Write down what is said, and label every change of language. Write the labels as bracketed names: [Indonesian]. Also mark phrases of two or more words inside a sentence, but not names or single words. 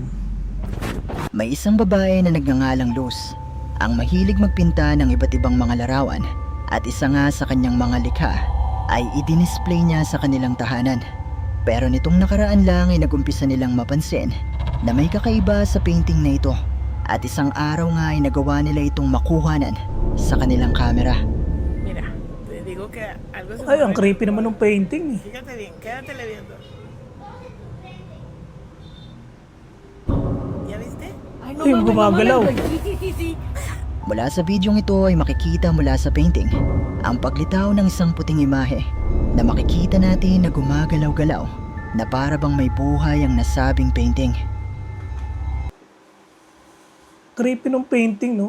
[Filipino] May isang babae na nagngangalang Luz, ang mahilig magpinta ng iba't ibang mga larawan at isa nga sa kanyang mga likha ay i-display niya sa kanilang tahanan. Pero nitong nakaraan lang ay nagumpisa nilang mapansin na may kakaiba sa painting na ito at isang araw nga ay nagawa nila itong makuhanan sa kanilang kamera. [Spanish] Mira, te digo que algo se [Filipino] Ay, ang [Spanish] mueve. [Filipino] creepy naman ng painting eh. [Spanish] Fíjate bien, quédatele viendo. ¿Ya viste? [Filipino] Ay, gumagalaw. Mula sa bidyong ito ay makikita mula sa painting ang paglitaw ng isang puting imahe na makikita natin na gumagalaw-galaw na para bang may buhay ang nasabing painting. Creepy ng painting, no?